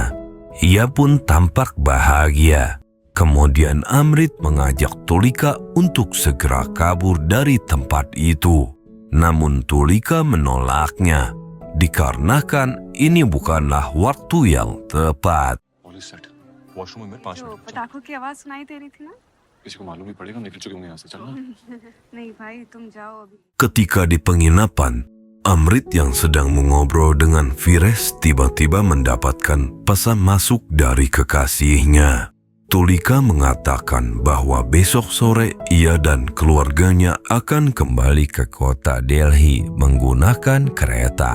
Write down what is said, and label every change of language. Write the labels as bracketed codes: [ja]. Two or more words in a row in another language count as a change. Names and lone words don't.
[id] Ia pun tampak bahagia. Kemudian Amrit mengajak Tulika untuk segera kabur dari tempat itu. Namun Tulika menolaknya, dikarenakan ini bukanlah waktu yang tepat. [en] Police set. Washroom में 5 [hi] जो मिनट. पटाखों की आवाज सुनाई दे रही थी ना? किसी को मालूम ही पड़ेगा, निकल चुके होंगे यहाँ से. चलना. नहीं भाई, तुम जाओ अभी. [id] Ketika di penginapan, Amrit yang sedang mengobrol dengan Firas tiba-tiba mendapatkan pesan masuk dari kekasihnya. Tulika mengatakan bahwa besok sore ia dan keluarganya akan kembali ke kota Delhi menggunakan kereta.